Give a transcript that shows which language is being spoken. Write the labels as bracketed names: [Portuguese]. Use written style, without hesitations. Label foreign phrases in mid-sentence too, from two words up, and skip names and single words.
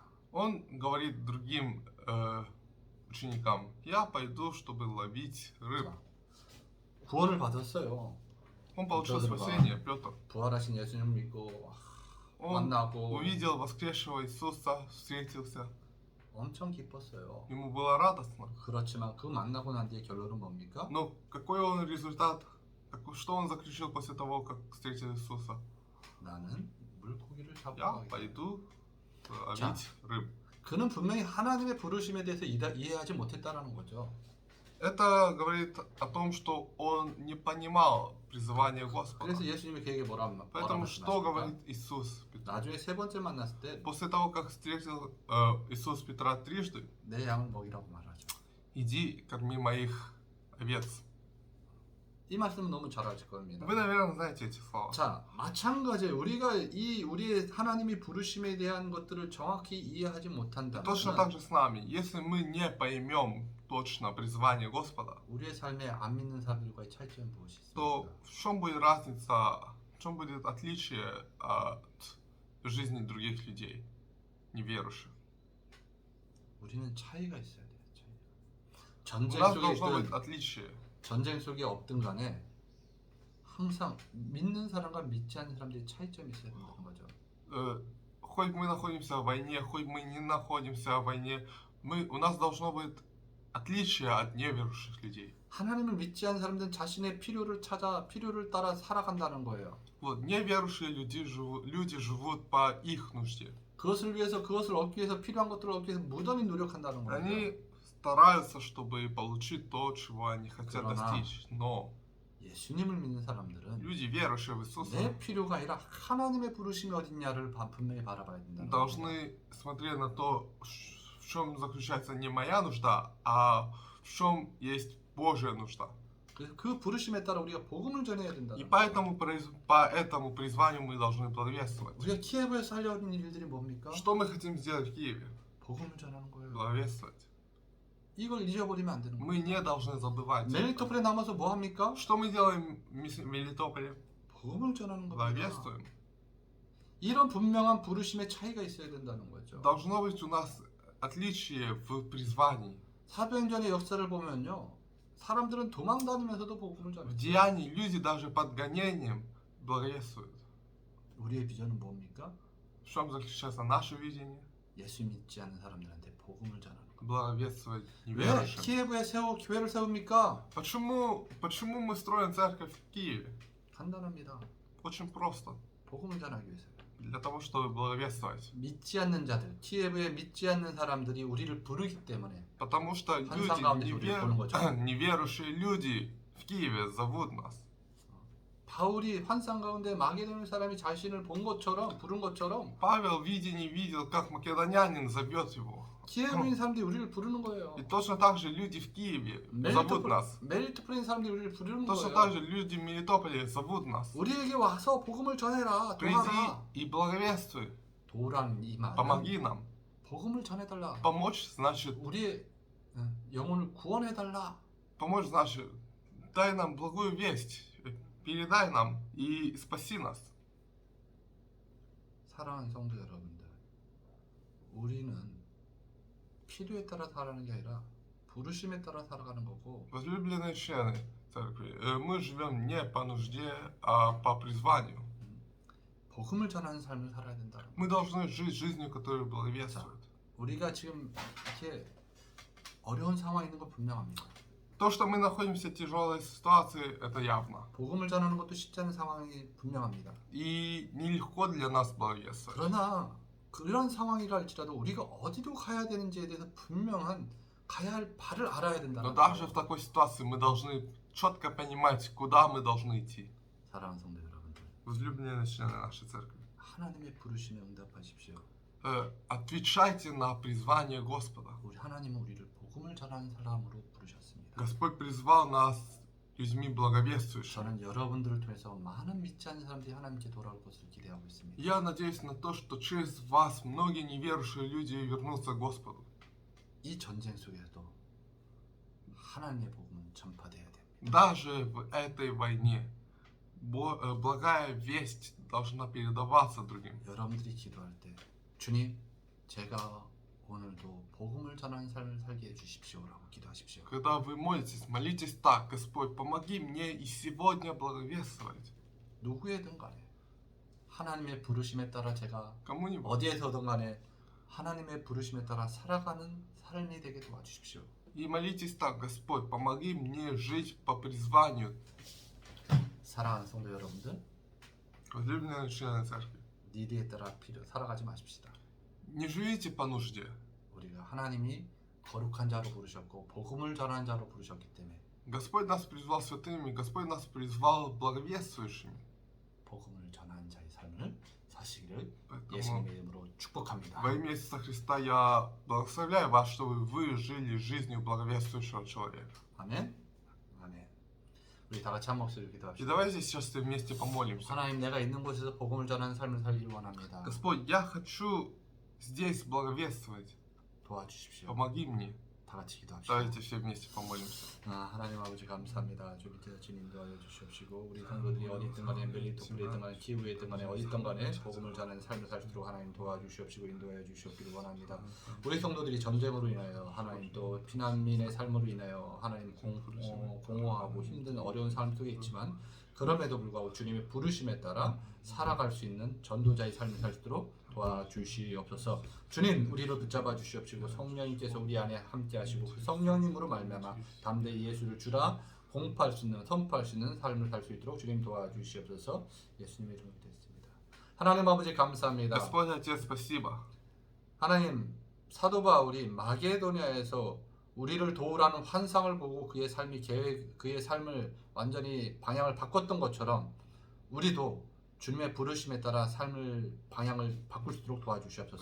[Russian] Он говорит другим ученикам, я пойду, чтобы ловить рыб. [Korean] 구원을 받았어요. [Russian] Он получил Петр, спасение, Петр. [Korean] 부활하신 예수님 믿고 [Russian] Он [Korean] 만나고 [Russian] увидел воскресшего Иисуса, встретился. [Korean] 엄청 기뻤어요. [Russian] Ему было радостно. [Korean] 그렇지만 그 만나고 난 뒤에 결론은 뭡니까? [Russian] Но какой он результат? Что он заключил после того, как встретил Иисуса? [Korean] 나는 물고기를 [Russian] Я [Korean] 잡으러 가겠다. [Russian] пойду [Korean] 자. [Russian] ловить рыб. [Korean] 그는 분명히 하나님의 부르심에 대해서 이해하지 못했다라는 거죠. [Russian] Это говорит о том, что он не понимал призывания Господа. [Korean] 그래서 예수님이 그에게 뭐라 [Russian] Поэтому что [Korean] 말씀하십니까? [Russian] говорит Иисус Петру? [Korean] 나중에 세 번째 만났을 때 [Russian] После того, как встретил Иисус Петра трижды, [Korean] 내 양을 먹이라고 말하죠. [Russian] иди, корми моих овец. [Korean] 이 말씀은 너무 잘 아실 겁니다. [Russian] Вы, наверное, знаете эти слова. [Korean] 자, 마찬가지예요. 우리가 우리의 하나님이 부르심에 대한 것들을 정확히 이해하지 못한다면 [Russian] Точно так же с нами. Если мы не поймем точно призвание Господа, [Korean] 우리의 삶에 안 믿는 사람들과의 차이점은 무엇이 [Russian] то [Korean] 있습니까? [Russian] в чем будет разница, в чем будет отличие от жизни других людей, неверующих? [Korean] 우리는 차이가 있어야 돼요. 차이가. [Russian] У [Korean] 전쟁 [Russian] нас [Korean] 속에 [Russian] должно быть [Korean] 있든 [Russian] отличие. [Korean] 전쟁 속에 없든 간에 항상 믿는 사람과 믿지 않는 사람들의 차이점이 있어야 된다는 거죠. [Russian] Хоть мы находимся в войне, хоть мы не находимся в войне, у нас должно быть отличие от неверующих людей. [Korean] 하나님을 믿지 않는 사람들은 자신의 필요를 따라 살아간다는 거예요. [Russian] Вот, неверующие люди живут по их нужде. [Korean] 그것을 얻기 위해서 필요한 것들을 얻기 위해서 무던히 노력한다는 거예요. [Russian] Они стараются, чтобы получить то, чего они хотят [Korean] 그러나 [Russian] достичь. Но [Korean] 예수님을 믿는 사람들은 [Russian] люди, верующие в Иисуса, [Korean] 내 필요가 아니라 하나님의 부르심이 어딨냐를 분명히 바라봐야 된다는 거예요. [Russian] должны смотреть на то, в чем заключается не моя нужда, а в чем есть Божья нужда. [Korean] 그 부르심에 따라 우리가 복음을 전해야 된다는 [Russian] И [Korean] 거예요. [Russian] по этому призванию мы должны благовествовать. [Korean] 우리가 키예브에서 하려는 일들이 뭡니까? [Russian] Что мы хотим сделать в Киеве? [Korean] 복음을 전하는 거예요. [Russian] Благовествовать. [Korean] 이걸 잊어버리면 안 되는 [Russian] Мы [Korean] 거예요. [Russian] не должны забывать. это. [Korean] 멜리토폴에 남아서 뭐 합니까? [Russian] Что мы делаем в Мелитополе? [Korean] 복음을 전하는 겁니다. [Russian] Благовествуем. [Korean] 이런 분명한 부르심의 차이가 있어야 된다는 거죠. [Russian] Должно быть у нас отличие в призвании. [Korean] 사도행전의 역사를 보면요. 사람들은 도망 다니면서도 복음을 [Russian] В [Korean] 전해요. [Russian] деянии люди даже под гонением благовествуют. [Korean] 우리의 비전은 뭡니까? [Russian] В чем заключается наше видение? [Korean] 예수 믿지 않는 사람들한테 복음을 전하는 거. [Russian] Благовествовать [Korean] 왜 [Russian] неверующим. [Korean] 키예브에 교회를 세웁니까? [Russian] Почему мы строим церковь в Киеве? [Korean] 간단합니다. [Russian] Очень просто. [Korean] 복음을 전하기 위해서요. [Russian] Для того, чтобы благовествовать. [Korean] 믿지 않는 자들, 키예브에 믿지 않는 사람들이 우리를 부르기 때문에 [Russian] Потому что [Korean] 항상 가운데 우리를 보는 거죠. [Russian] неверующие люди в Киеве зовут нас. [Korean] 바울이 환상 가운데 마게도니 사람이 자신을 부른 것처럼 [Russian] Павел в видении видел, как македонянин зовет его. [Korean] 키예브인 사람들이 우리를 부르는 거예요. [Russian] И точно так же люди в Киеве зовут нас. [Korean] 멜리토폴인 사람들이 우리를 부르는 [Russian] Точно [Korean] 거예요. [Russian] так же люди в Мелитополе зовут нас. [Korean] 우리에게 와서 복음을 전해라. [Russian] Приди [Korean] 도와라. [Russian] и благовествуй. [Korean] 도란 이 말은 [Russian] Помоги нам. [Korean] 복음을 전해달라. [Russian] Помочь значит, [Korean] 우리의 영혼을 구원해달라. [Russian] помочь значит, дай нам благую весть, передай нам и спаси нас. [Korean] 사랑하는 성도 여러분들, 우리는 필요에 따라 살아가는 게 아니라 부르심에 따라 살아가는 거고, [Russian] Возлюбленные члены церкви, мы живем не по нужде, а по призванию. [Korean] 복음을 전하는 삶을 살아야 된다는 거예요. [Russian] Мы должны жить жизнью, которая благовествует. [Korean] 우리가 지금 이렇게 어려운 상황에 있는 건 분명합니다. [Russian] То, что мы находимся в тяжелой ситуации, это явно. [Korean] 복음을 전하는 것도 쉽지 않은 상황이 분명합니다. [Russian] И нелегко для нас благовествовать. [Korean] 그러나 그런 상황이라 할지라도 우리가 어디로 가야 되는지에 대해서 분명한 가야 할 바를 알아야 [Russian] Но [Korean] 된다는 [Russian] даже [Korean] 거예요. [Russian] в такой ситуации мы должны четко понимать, куда мы должны идти. [Korean] 사랑하는 성도 여러분들, [Russian] Возлюбленные члены нашей церкви, [Korean] 하나님의 부르심에 응답하십시오. [Russian] отвечайте на призвание Господа. [Korean] 우리 하나님은 우리를 복음을 전하는 사람으로 부르셨습니다. [Russian] Господь призвал нас людьми благовествующими. [Korean] 저는 여러분들을 통해서 많은 믿지 않는 사람들이 하나님께 돌아올 것을 기대하고 있습니다. [Russian] Я надеюсь на то, что через вас многие неверующие люди вернутся к Господу. [Korean] 이 전쟁 속에서도 하나님의 복음은 전파돼야 됩니다. [Russian] Даже в этой войне благая весть должна передаваться другим. [Korean] 여러분들이 기도할 때 주님, 제가 오늘도 복음을 전하는 삶을 살게 해주십시오라고 기도하십시오. [Russian] Когда вы молитесь, молитесь так: Господь, помоги мне и сегодня благовествовать. [Korean] 누구에든 간에 하나님의 부르심에 따라 제가 [Russian] Кому-нибудь. [Korean] 어디에서든 간에 하나님의 부르심에 따라 살아가는 삶이 되게 도와주십시오. [Russian] И молитесь так: Господь, помоги мне жить по призванию. [Korean] 사랑하는 성도 여러분들, [Russian] Возлюбленные члены церкви, [Korean] 니드에 따라 살아가지 마십시다. [Russian] не живите по нужде. [Korean] 우리가 하나님이 거룩한 자로 부르셨고 복음을 전하는 자로 부르셨기 때문에 [Russian] Господь нас призвал святыми, Господь нас призвал благовествующими. [Korean] 복음을 전하는 자의 삶을 사시기를 [Russian] Поэтому [Korean] 예수님의 이름으로 축복합니다. [Russian] во имя Иисуса Христа я благословляю вас, чтобы вы жили жизнью благовествующего человека. [Korean] 아멘. 아멘. 우리 다 같이 한 목소리로 [Russian] И [Korean] 기도합시다. [Russian] давайте сейчас все вместе помолимся. [Korean] 하나님, 내가 있는 곳에서 복음을 전하는 삶을 살기를 원합니다. [Russian] Господь, я хочу здесь благовествовать. [Korean] 도와주십시오. [Russian] Помоги мне. [Korean] 다 같이 기도합시다. [Russian] Давайте все вместе помолимся. [Korean] 하나님 아버지 감사합니다. 주 밑에서 주님 인도하여 주시옵시고 우리 성도들이 어디 있든 간에 멜리토프에 있든 간에 키우에 있든 간에 어디 있든 간에 복음을 전하는 삶을 살 수 있도록 하나님 도와주시옵시고 인도하여 주시옵기를 원합니다. 우리 성도들이 전쟁으로 인하여 하나님 또 피난민의 삶으로 인하여 하나님 공허하고 힘든 어려운 삶 속에 있지만 그럼에도 불구하고 주님의 부르심에 따라 살아갈 수 있는 전도자의 삶을 살 수 있도록 도와주시옵소서. 주님, 우리를 붙잡아 주시옵시고 성령님께서 우리 안에 함께 하시고 그 성령님으로 말미암아 담대히 예수를 주라 공포할 수 있는, 선포할 수 있는 삶을 살 수 있도록 주님 도와주시옵소서. 예수님의 이름으로 드렸습니다. 하나님 아버지 감사합니다. [Russian] Господь Отец, спасибо. [Korean] 하나님, 사도 바울이 마게도냐에서 우리를 도우라는 환상을 보고 그의 삶을 완전히 방향을 바꿨던 것처럼 우리도 주님의 부르심에 따라 삶을 방향을 바꿀 수 있도록 도와주시옵소서.